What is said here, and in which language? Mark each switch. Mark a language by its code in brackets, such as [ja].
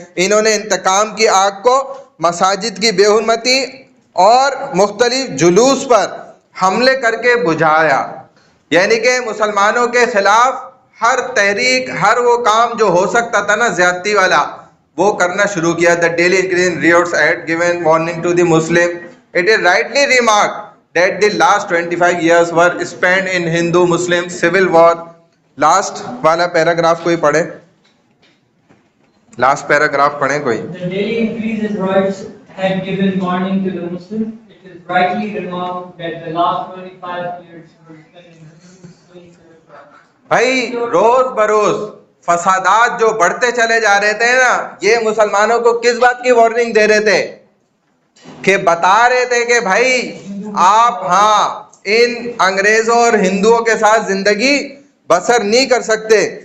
[ur] انہوں نے انتقام کی آگ کو مساجد کی بے حرمتی اور مختلف جلوس پر حملے کر کے بجھایا. یعنی کہ مسلمانوں کے خلاف ہر تحریک، ہر وہ کام جو ہو سکتا تھا نا زیادتی والا، وہ کرنا شروع کیا. [en] The daily increase in riots had given warning to the Muslim. It is rightly remarked that the last 25 years were spent in Hindu-Muslim civil war. [ur] Last والا پیراگراف کوئی پڑھے، لاسٹ پیراگراف پڑھیں کوئی. [en] The daily increase in riots had given warning to the Muslims. It is rightly remarked that the last 25 years were spent in Hindu-Muslim civil war. [ur] بھائی روز بروز فسادات جو بڑھتے چلے جا رہے تھے نا، یہ مسلمانوں کو کس بات کی وارننگ دے رہے تھے؟ کہ بتا رہے تھے کہ بھائی آپ ہاں ان انگریزوں اور ہندوؤں کے ساتھ زندگی بسر نہیں کر سکتے.